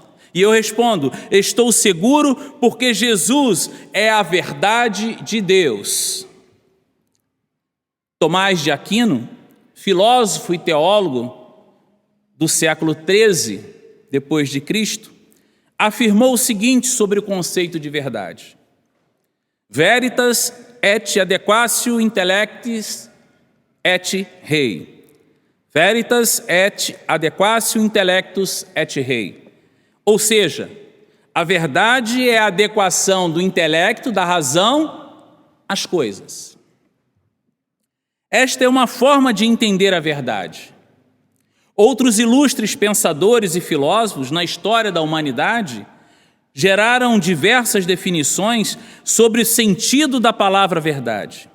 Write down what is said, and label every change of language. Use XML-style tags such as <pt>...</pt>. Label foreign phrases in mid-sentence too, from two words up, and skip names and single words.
<pt>E eu respondo: estou seguro porque Jesus é a verdade de Deus. Tomás de Aquino, filósofo e teólogo do século XIII depois de Cristo, afirmou o seguinte sobre o conceito de verdade:</pt> <la>Veritas et adequatio intellectis et rei. Veritas et adequatio intellectus et rei.</la> <pt>Ou seja, a verdade é a adequação do intelecto, da razão, às coisas. Esta é uma forma de entender a verdade. Outros ilustres pensadores e filósofos na história da humanidade geraram diversas definições sobre o sentido da palavra verdade.</pt>